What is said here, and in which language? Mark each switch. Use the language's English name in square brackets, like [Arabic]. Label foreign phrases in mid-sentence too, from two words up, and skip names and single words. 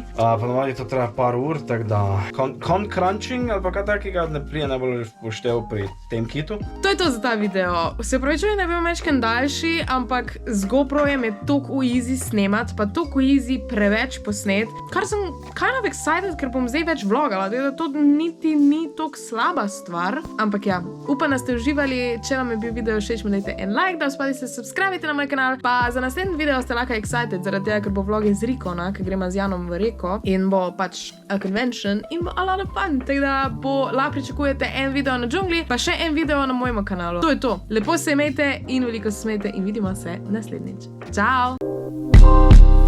[Slovenian] Ponovadi to traja par ur, tako da crunching ali pa kaj takega ne prije najbolj poštev pri tem kitu. To je to za ta video. Se upravičujem, da je bil mečken daljši, ampak z GoPro-jem je toliko easy snemat, pa toliko easy preveč posnet, kar sem [English] kind of excited, [Slovenian] ker bom zdaj več vlogala, da to niti ni toliko slaba stvar. Ampak ja, upam, da ste uživali, če vam je bil video všeč, mi dajte en like, da se subscribite na moj kanal, pa za naslednji video ste lahko excited, zaradi tega, ker bo vlog iz Rikona, ker gremo z Janom v Reko in bo pač [English] a convention [Slovenian] in bo [English] a lot of fun, [Slovenian] tako da lahko pričakujete en video na džungli, pa še en video na mojem kanalu. To je to. Lepo se imejte in veliko se smejte in vidimo se naslednjič. Ciao!